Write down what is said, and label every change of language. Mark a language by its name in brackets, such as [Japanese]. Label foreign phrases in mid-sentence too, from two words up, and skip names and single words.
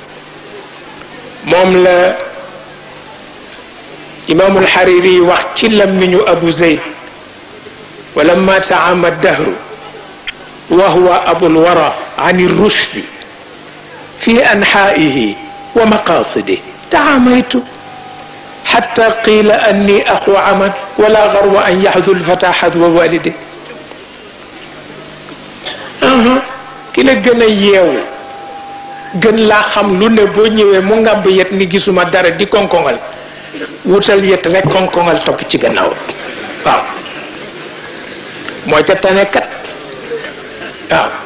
[Wolof] moom la imaamul Hariri wax ci lammiñu Abu Zayd [Arabic] ولا ما تعامى الدهر وهو أبو الورى عن الرشد في أنحائه ومقاصده تعاميت حتى قيل أني أخو عمل ولا غرو أن يحذو الفتى حذو والده [Wolof] ki la gën a yeewu gën laa xam lu ne boo ñëwee mu ngàmb yet ni gisuma dara di konkongal wutal yet rek konkongal topp ci gannaaw waaw moo ca tane kat waaw